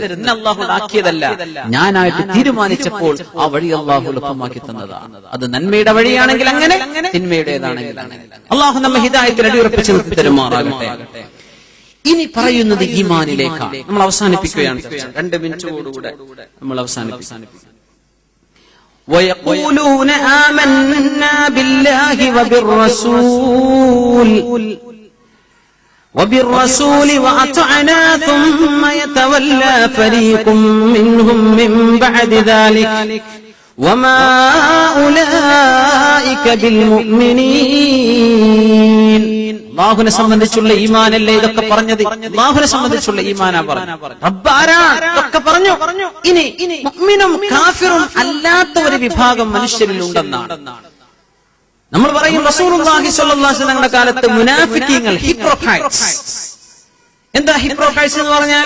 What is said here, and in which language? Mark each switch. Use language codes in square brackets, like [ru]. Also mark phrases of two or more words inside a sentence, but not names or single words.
[ml] എന്നെ അല്ലാഹു ആക്കിയതല്ല, ഞാനായിട്ട് തീരുമാനിച്ചപ്പോൾ ആ വഴി അല്ലാഹു എളുപ്പമാക്കി തന്നതാണ്. അത് നന്മയുടെ വഴിയാണെങ്കിൽ അങ്ങനെ, തിന്മയുടേതാണെങ്കിൽ അങ്ങനെ. അല്ലാഹു നമ്മെ ഹിദായത്തിൽ അടിയുറപ്പിച്ച് തരുമാറാകട്ടെ. ഇനി പറയുന്നത് ഈമാനിലേക്കാണ്. നമ്മൾ അവസാനിപ്പിക്കുകയാണ്. 2 മിനിറ്റോടുകൂടെ നമ്മൾ അവസാനിപ്പിക്കും. [ar] ويقولون آمنا بالله وبالرسول وأطعنا ثم يتولى فريق منهم من بعد ذلك وما أولئك بالمؤمنين. [ml] അല്ലാഹുവിനെ സംബന്ധിച്ചുള്ള ഈമാനല്ലേ ഇതൊക്കെ പറഞ്ഞത്? അല്ലാഹുവിനെ സംബന്ധിച്ചുള്ള ഈമാനാ പറഞ്ഞു. റബ്ബ് ആരാണ് ഇതൊക്കെ പറഞ്ഞു. ഇനി മുഅ്മിനും കാഫിറും അല്ലാത്ത ഒരു വിഭാഗം മനുഷ്യരിൽ ഉണ്ടെന്നാണ് നമ്മൾ പറയും. റസൂലുള്ളാഹി [ar] صلى الله عليه وسلم [ml] കാലത്ത് മുനാഫിക്കീങ്ങൾ, ഹിപ്രോക്രൈറ്റ്സ് എന്താ ഹിപ്പോക്രൈസി എന്ന് പറഞ്ഞാൽ?